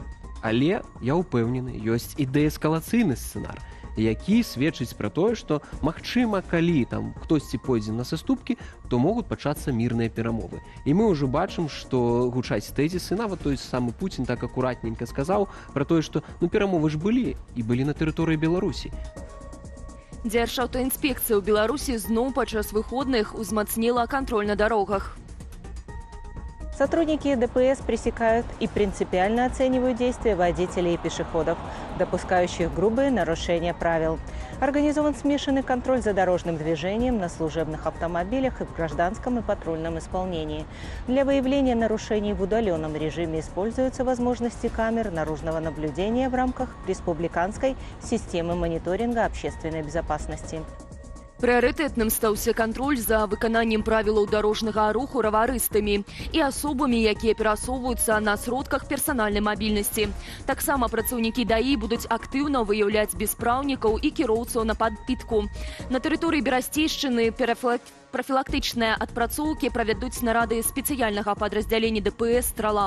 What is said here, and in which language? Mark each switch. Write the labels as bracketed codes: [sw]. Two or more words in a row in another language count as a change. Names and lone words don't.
[be] Але, я ўпэўнены, ёсць і дээскалацыйны сцэнар, які сведчыць пра тое, што, магчыма, калі там хтосьці пойдзе на саступкі, то могуць пачацца мірныя перамовы. І мы ўжо бачым, што гучаць тэзісы, нават той самы Пуцін так акуратненька сказаў пра тое, што перамовы ж былі, і былі на тэрыторыі Беларусі. Дзяржаўтаінспекцыя ў Беларусі зноў падчас выходных узмацніла кантроль на дарогах. [ru] Сотрудники ДПС пресекают и принципиально оценивают действия водителей и пешеходов, допускающих грубые нарушения правил. Организован смешанный контроль за дорожным движением на служебных автомобилях и в гражданском и патрульном исполнении. Для выявления нарушений в удаленном режиме используются возможности камер наружного наблюдения в рамках республиканской системы мониторинга общественной безопасности. [be] Прыярытэтным стаўся кантроль за выкананнем правілаў дарожнага руху раварыстамі і асобамі, якія перасоўваюцца на сродках персанальнай мабільнасці. Таксама працаўнікі ДАІ будуць актыўна выяўляць беспраўнікаў і кіроўцаў на падпітку. На тэрыторыі Берасцейшчыны прафілактычныя адпрацоўкі правядуць нарады спецыяльнага падраздзялення ДПС «Страла».